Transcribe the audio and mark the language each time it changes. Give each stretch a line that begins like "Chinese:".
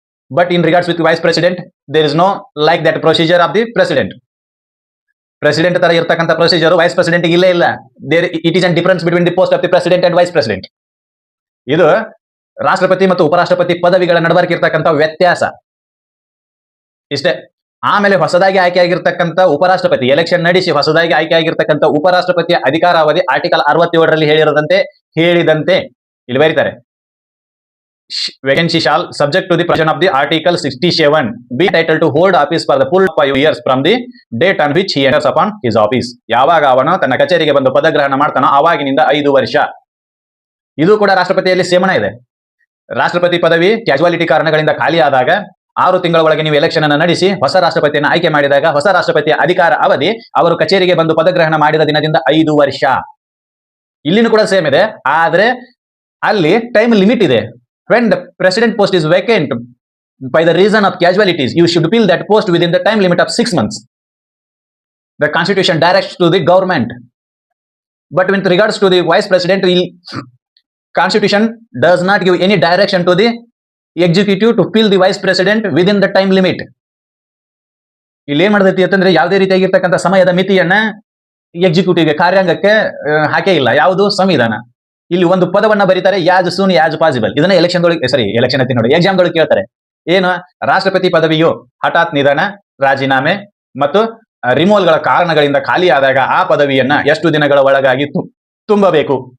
English: But in regards with the vice president, there is no like that procedure of the president.
Kannada: President ತರ ಇರತಕ್ಕಂತ procedure vice president ಇಲ್ಲೇ ಇಲ್ಲ.
English: It is a difference between the post of the president and vice president.
Kannada: ಇದು ರಾಷ್ಟ್ರಪತಿ ಮತ್ತು ಉಪರಾಷ್ಟ್ರಪತಿ ಪದವಿಗಳ ನಡುವರ್ಕ್ ಇರತಕ್ಕಂತ ವ್ಯತ್ಯಾಸ ಇಷ್ಟೇ. ಆಮೇಲೆ ಹೊಸದಾಗಿ ಆಯ್ಕೆಯಾಗಿರ್ತಕ್ಕಂಥ ಉಪರಾಷ್ಟ್ರಪತಿ, ಎಲೆಕ್ಷನ್ ನಡೆಸಿ ಹೊಸದಾಗಿ ಆಯ್ಕೆಯಾಗಿರ್ತಕ್ಕಂಥ ಉಪರಾಷ್ಟ್ರಪತಿಯ ಅಧಿಕಾರಾವಧಿ ಆರ್ಟಿಕಲ್ 67ರಲ್ಲಿ ಹೇಳಿದಂತೆ ಇಲ್ಲಿ ಬರೀತಾರೆ,
English: vacancy shall subject to the provision of the article 67 be entitled to hold office for the full 5 years from the date on which he enters upon his office.
Kannada: ಯಾವಾಗ ಅವನು ತನ್ನ ಕಚೇರಿಗೆ ಬಂದು ಪದಗ್ರಹಣ ಮಾಡ್ತಾನೋ ಆವಾಗಿನಿಂದ 5 ವರ್ಷ. ಇದು ಕೂಡ ರಾಷ್ಟ್ರಪತಿಯಲ್ಲಿ ಸೇಮನ ಇದೆ. ರಾಷ್ಟ್ರಪತಿ ಪದವಿ ಕ್ಯಾಜುವಾಲಿಟಿ ಕಾರಣಗಳಿಂದ ಖಾಲಿ ಆದಾಗ 6 ತಿಂಗಳ ಒಳಗೆ ನೀವು ಎಲೆಕ್ಷನ್ ಅನ್ನು ನಡೆಸಿ ಹೊಸ ರಾಷ್ಟ್ರಪತಿಯನ್ನು ಆಯ್ಕೆ ಮಾಡಿದಾಗ ಹೊಸ ರಾಷ್ಟ್ರಪತಿಯ ಅಧಿಕಾರ ಅವಧಿ ಅವರು ಕಚೇರಿಗೆ ಬಂದು ಪದಗ್ರಹಣ ಮಾಡಿದ ದಿನದಿಂದ 5 ವರ್ಷ. ಇಲ್ಲಿನೂ ಕೂಡ ಸೇಮ್ ಇದೆ, ಆದ್ರೆ ಅಲ್ಲಿ ಟೈಮ್ ಲಿಮಿಟ್ ಇದೆ.
English: when the president post is vacant by the reason of casualties, you should fill that post within the time limit of 6 months. The constitution directs to the government, but with regards to the vice president, constitution does not give any direction to the executive to fill the vice president within the time limit.
Kannada: ಇಲ್ಲಿ ಏನ್ ಮಾಡತೈತಿ ಅಂತಂದ್ರೆ ಯಾವುದೇ ರೀತಿಯಾಗಿರ್ತಕ್ಕಂಥ ಸಮಯದ ಮಿತಿಯನ್ನ ಎಕ್ಸಿಕ್ಯೂಟಿವ್ಗೆ ಕಾರ್ಯಾಂಗಕ್ಕೆ ಹಾಕೇ ಇಲ್ಲ. ಯಾವುದು ಸಂವಿಧಾನ. ಇಲ್ಲಿ ಒಂದು ಪದವನ್ನ ಬರೀತಾರೆ,
English: As soon as possible.
Kannada: ಇದನ್ನ ಎಲೆಕ್ಷನ್ ಐತಿ ನೋಡಿ, ಎಕ್ಸಾಮ್ ಗಳು ಕೇಳ್ತಾರೆ. ಏನು, ರಾಷ್ಟ್ರಪತಿ ಪದವಿಯು ಹಠಾತ್ ನಿಧನ, ರಾಜೀನಾಮೆ ಮತ್ತು ರಿಮೂವಲ್ ಗಳ ಕಾರಣಗಳಿಂದ ಖಾಲಿ ಆದಾಗ ಆ ಪದವಿಯನ್ನ ಎಷ್ಟು ದಿನಗಳ ಒಳಗಾಗಿ ತುಂಬಬೇಕು.